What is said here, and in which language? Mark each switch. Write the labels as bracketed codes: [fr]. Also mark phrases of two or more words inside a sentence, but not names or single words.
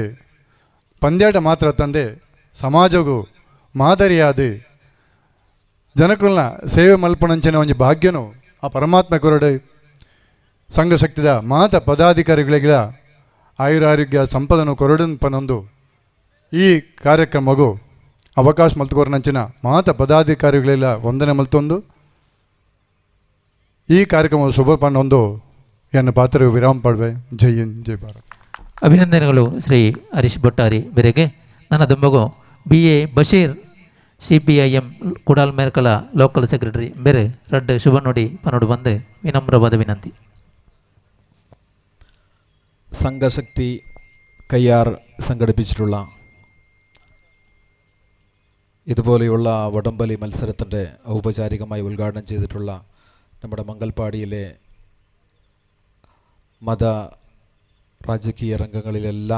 [tcy] ಪಂದ್ಯಾಟ ಮಾತ್ರ ತಂದೆ ಸಮಾಜಗೂ ಮಾದರಿಯಾದ ಜನಕುಲ್ನ ಸೇವೆ ಮಲ್ಪಣಂಚಿನ ಒಂಜಿ ಭಾಗ್ಯನು ಆ ಪರಮಾತ್ಮ ಕೊರಡು ಸಂಘಶಕ್ತಿದ ಮಾತ ಪದಾಧಿಕಾರಿಗಳಿಗ ಆಯುರಾರೋಗ್ಯ ಸಂಪದನು ಕೊರಡನ್ ಪನೊಂದು ಈ ಕಾರ್ಯಕ್ರಮಗೂ ಅವಕಾಶ ಮಲ್ತುಕೊರನಂಚಿನ ಮಾತ ಪದಾಧಿಕಾರಿಗಳೆಲ್ಲ ವಂದನೆ ಮಲ್ತೊಂದು ಈ ಕಾರ್ಯಕ್ರಮ ಶುಭ ಪನ್ನೊಂದು ಎನ್ನ ಪಾತ್ರ ವಿರಾಮ ಪಡ್ವೆ. [hi] जय हिंद जय भारत. [kn] ಅಭಿನಂದನೆಗಳು ಶ್ರೀ ಹರೀಶ್ ಭಟ್ಟಾರಿ ಬೇರೆಗೆ. [tcy] ನನ್ನ ದುಂಬಗು ಬಿ ಎ ಬಶೀರ್ CPIM ಕುಡಾಲ್ ಮೇರ್ಕಲ [en] local secretary [tcy] ಬೇರೆ ರಡ್ಡು ಶುಭ ನುಡಿ ಪನ್ನೋಡು ಬಂದು ವಿನಮ್ರವಾದ ವಿನಂತಿ. [ml] സംഘശക്തി കയ്യാർ സംഘടിപ്പിച്ചിട്ടുള്ള ഇതുപോലെയുള്ള വടംവലി മത്സരത്തിൻ്റെ ഔപചാരികമായി ഉദ്ഘാടനം ചെയ്തിട്ടുള്ള നമ്മുടെ മംഗൽപാടിയിലെ മത രാജകീയ രംഗങ്ങളിലെല്ലാം